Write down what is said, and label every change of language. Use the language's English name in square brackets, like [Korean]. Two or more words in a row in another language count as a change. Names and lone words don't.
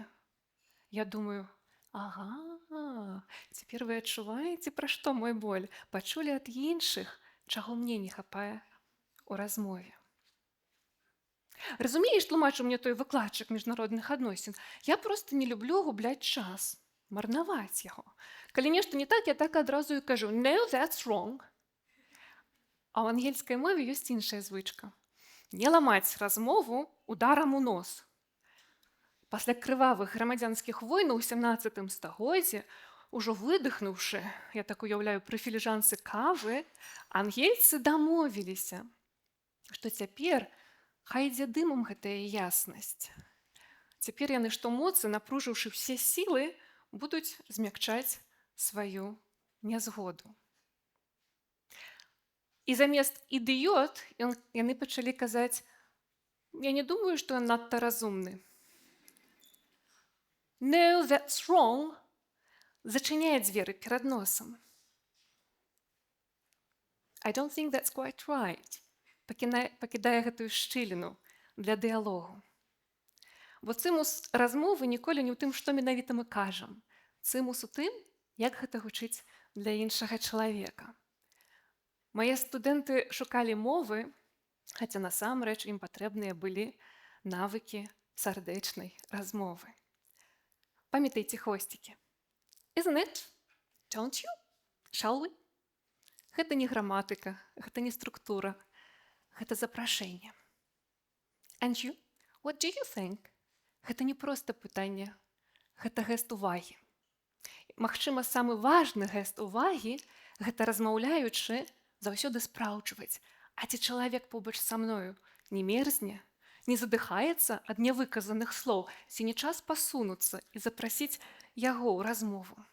[Belarusian] Я думаю: ага, цяпер вы адчуваеце, пра што мой боль, пачулі ад іншых, чаго мне не хапае у размове. Разумееш, тлумачыў мне той выкладчык міжнародных адносін, я проста не люблю губляць час, марнаваць яго. Калі нешта не так, я так адразу і кажу: [English] "No, that's wrong". [Belarusian] А ў ангельскай мове ёсць іншая звычка. Не ламаць размову ударам у нос. Пасля крывавых грамадзянскіх войнаў у 17 стагоддзі, ужо выдыхнуўшы, я так уяўляю, пры філіжанцы кавы, ангельцы дамовіліся, што цяпер хай ідзе дымам гэтая яснасць. Цяпер яны штомоцы, напружыўшы ўсе сілы, будуць змякчаць сваю нязгоду. І замест ідыёт яны пачалі казаць: "Я не думаю, што ён надта разумны". [English] No, that's wrong [Belarusian] зачыняе дзверы перад носам. [English] I don't think that's quite right [Belarusian] пакідае гэтую шчыліну для дыялогу. Бо цымус размовы ніколі не ў тым, што менавіта мы кажам. Цымус у тым, як гэта гучыць для іншага чалавека. Мае студэнты шукалі мовы, хаця насамрэч ім патрэбныя былі навыкі сардэчнай размовы. Памятайце хвосцікі. [English] Isn't it? Don't you? Shall we? [Belarusian] Гэта не граматыка, гэта не структура, гэта запрашэнне. [English] And you? What do you think? [Belarusian] Гэта не проста пытанне, гэта гэст увагі. Магчыма, самы важны гэст увагі – гэта размаўляючы заўсёды спраўджваць, а ці чалавек побач са мною не мерзне, не задыхаецца ад нявыказаных слоў, ці не час пасунуцца і запрасіць яго ў размову.